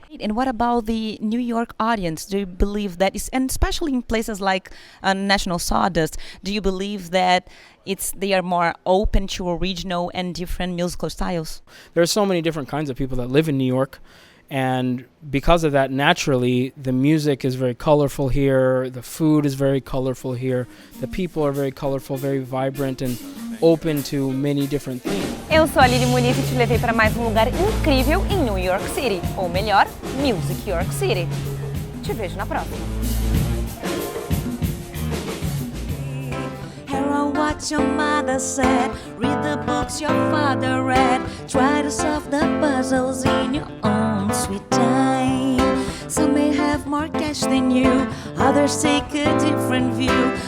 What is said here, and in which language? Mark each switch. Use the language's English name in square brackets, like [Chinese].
[English] And what about the New York audience? Do you believe that, and especially in places like National Sawdust, do you believe that they are more open to original and different musical styles? There's so many different kinds of people that live in New York, and because of that, naturally, the music is very colorful here, the food is very colorful here, the people are very colorful, very vibrant, and open to many different things. [Portuguese] Eu sou a Aline Muniz e te levei para mais um lugar incrível em New York City, ou melhor, Music York City. Te vejo na próxima. [English] Hear what your mother said, read the books your father read, try to solve the puzzles in your own sweet time. Some may have more cash than you, others take a different view.